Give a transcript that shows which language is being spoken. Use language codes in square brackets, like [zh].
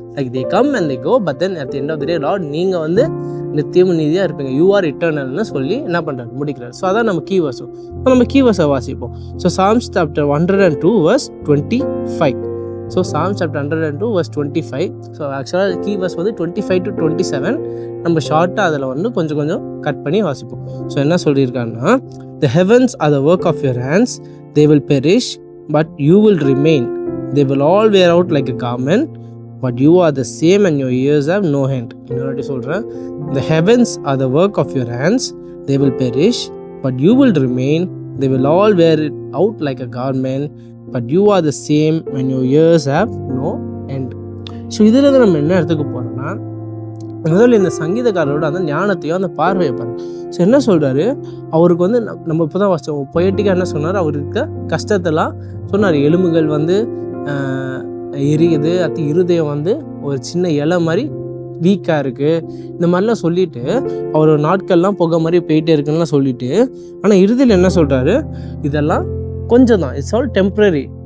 [en] like they come and they go, but then at the end of the day lord, [ta] நீங்கள் வந்து நித்தியமும் நீதியாக இருப்பீங்க, [en] you are இட்டர்னல்னு [ta] சொல்லி என்ன பண்ணுறாரு, முடிக்கிறார். [en] So அதான் நம்ம key வேர்ஸும். ஸோ [ta] நம்ம கீ வேர்ஸை வாசிப்போம். [en] So psalms chapter 102 verse 25. So psalms chapter 102 verse 25. So ஆக்சுவலாக key verse வந்து 25 to 27. [ta] நம்ம ஷார்ட்டாக அதில் வந்து கொஞ்சம் கொஞ்சம் கட் பண்ணி வாசிப்போம். [en] so [ta] என்ன சொல்லியிருக்காங்கன்னா, [en] the heavens are the work of your hands, they will perish but you will remain, they will all wear out like a garment, but you are the same and your years have no end. [ta] இன்னொரு சொல்கிறேன், [en] the heavens are the work of your hands, they will perish but you will remain, they will all wear it out like a garment, but you are the same when your years have no end. [ta] So இதில் நம்ம என்ன எடுத்துக்க போகிறோம்னா, முதல்ல இந்த சங்கீதக்காரரோட அந்த ஞானத்தையும் அந்த பார்வையை பாருங்க. ஸோ என்ன சொல்கிறாரு, அவருக்கு வந்து நம்ம இப்போ தான் வச்சோம் பொயட்டிக்காக என்ன சொன்னார், அவருக்கு கஷ்டத்தெல்லாம் சொன்னார். எலும்புகள் வந்து எரியுது, அது இருதயம் வந்து ஒரு சின்ன இலை மாதிரி வீக்காக இருக்குது, இந்த மாதிரிலாம் சொல்லிவிட்டு அவர் நாட்கள்லாம் புகை மாதிரி போயிட்டே இருக்குன்னு சொல்லிவிட்டு, ஆனால் இறுதியில் என்ன சொல்கிறாரு, இதெல்லாம் கொஞ்சம் தான், [en] It's all temporary.